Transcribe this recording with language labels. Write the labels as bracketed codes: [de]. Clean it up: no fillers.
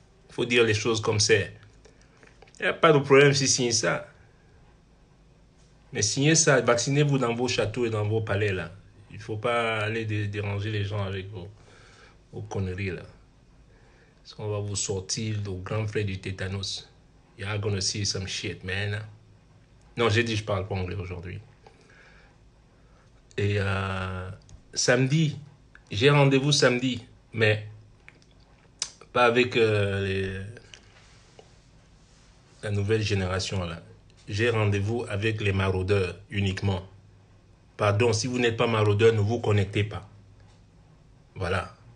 [fr] Il faut dire les choses comme c'est. Il n'y a pas de problème si signez ça. Mais signez ça, vaccinez-vous dans vos châteaux et dans vos palais là. Il ne faut pas aller déranger les gens avec vos conneries là. Parce qu'on va vous sortir le grand frère du tétanos. [en] You're gonna see some shit, man. [fr] Non, j'ai dit je parle pas anglais aujourd'hui. Et samedi, j'ai rendez-vous samedi, mais pas avec la nouvelle génération là. J'ai rendez-vous avec les maraudeurs uniquement. Pardon, si vous n'êtes pas maraudeur, ne vous connectez pas. Voilà.